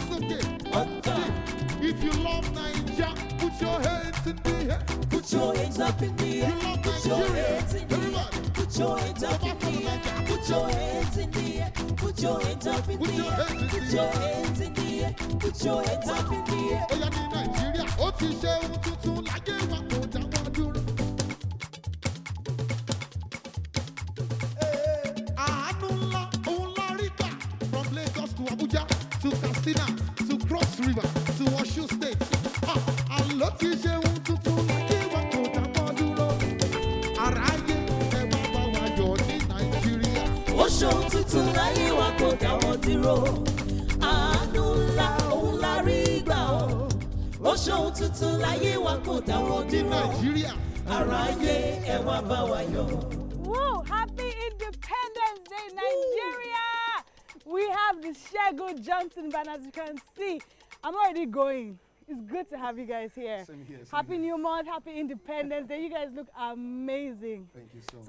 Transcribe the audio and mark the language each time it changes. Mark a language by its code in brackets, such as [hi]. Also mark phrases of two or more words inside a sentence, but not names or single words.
[en] If you love Nigeria, put your hands in the air. Put your hands up in the air. Put your hands in the air. Put your hands up in the air. Put your hands in the air. Put your hands up in the air. Put your hands in the air. Put your hands up in the air. [yo] Oya ni Nigeria, ó ti ṣe ohun tuntun láyé wa kò dáwọ́ dúró. Àánú ńlá òun la rí gbà [en] from Lagos to Abuja to Katsina to Cross River to Osun State. [yo] Àlọ́ ti ṣe ohun tuntun láyé wa kò dáwọ́ dúró. Aráyé ẹ wá bá wa yọ̀ ní Nàìjíríà. Ó ṣe ohun tuntun láyé wa kò dáwọ́ dúró. Àánú ńlá òun la rí gbà ó. Ó ṣe ohun tuntun láyé wa kò dáwọ́ dúró. Nàìjíríà. Aráyé ẹ wá bá wa yọ̀. Woo! [en] Happy Independence Day, Nigeria! We have the Segun Johnson band, as you can see. I'm already going. It's good to have you guys here. Same here. Happy New Month, happy Independence Day. You guys look amazing. Thank you so much.